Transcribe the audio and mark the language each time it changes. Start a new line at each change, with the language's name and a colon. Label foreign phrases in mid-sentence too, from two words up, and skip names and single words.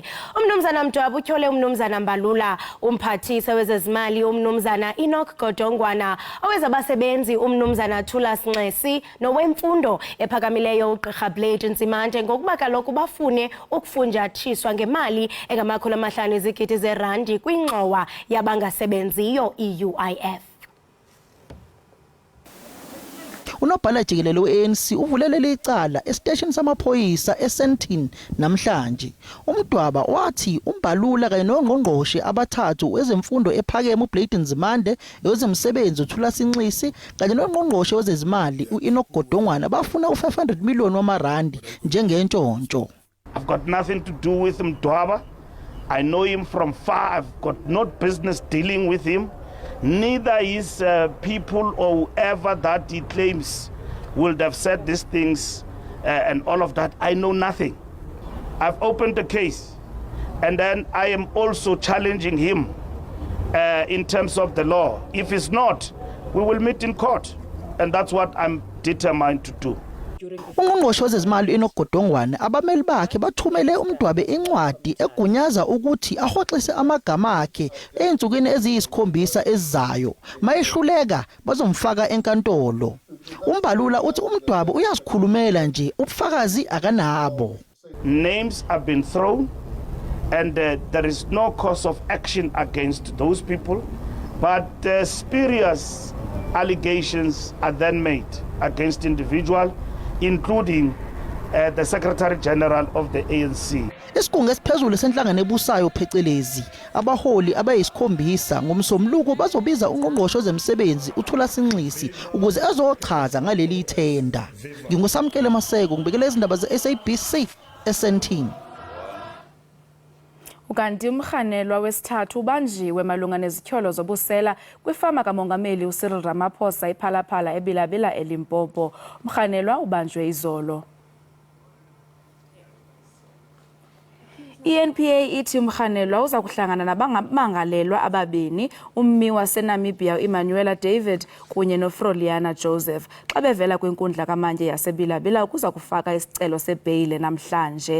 Xhosa: Umnumzana Mdwaba utyhole umnumzana Mbalula umphathise wezezimali umnumzana Enoch Godongwana owezabasebenzi umnumzana Thulas Nxesi nowemfundo ephakamileyo uGqirha Blade Nzimande ngokuba kaloku bafune ukufunjathiswa ngemali engamakhulu amahlanu ezigidi zerandi kwingxowa yabangasebenziyo i-UIF.
Zulu: Unobhala Jikelele we-ANC uvulelele icala esiteshini samaphoyisa eSentin namhlanje. UMdwaba wathi uMbalula kanye nongqongqoshe abathathu wezemfundo ephakeme uBlade Nzimande, wezemsebenzi uThulas Nxesi kanye nongqongqoshe wezezimali uEnoch Godongwana bafuna u500 million wamarandi njengentshontsho.
English: I've got nothing to do with Iindaba. I know him from far. I've got no business dealing with him. Neither his people or whoever that he claims would have said these things and all of that. I know nothing. I've opened a case and then I am also challenging him in terms of the law. If it's not, we will meet in court, and that's what I'm determined to do.
Zulu: Ungqongqoshe wezezimali uEnoch Godongwana abameli bakhe bathumele uMdwaba incwadi egunyaza ukuthi ahoxise amagama akhe einzukweni eziyisikhombisa ezizayo. Mayehluleka bazomfaka enkantolo. uMbalula uthi uMdwaba uyazikhulumela nje ubufakazi akanabo.
English: Names have been thrown and there is no cause of action against those people, but spurious allegations are then made against individuals, including the Secretary General of the ANC.
Zulu: Isigungu esiphezulu senhlangano ebusayo phecelezi abaholi abayisikhombisa ngomsomluko bazobiza ungqongqoshe wezemsebenzi uThulas Nxesi ukuze azochaza ngaleli ithenda. Ngingusamkele Maseko ngibekele izindaba zeSABC eSentin.
Xhosa: Ukanti umrhanelwa wesithathu ubanjiwe malunga nezityholo zobusela kwifama kamongameli uCyril Ramaphosa iphalaphala eBilabila eLimpopo. Umrhanelwa ubanjwe izolo. I-NPA ithi umrhanelwa uza kuhlangana nabamangalelwa ababini, ummi waseNamibia Emmanuel David kunye noFroliana Joseph, xa bevela kwinkundla kamantye yaseBilabila ukuza kufaka isicelo sebheyile namhlanje.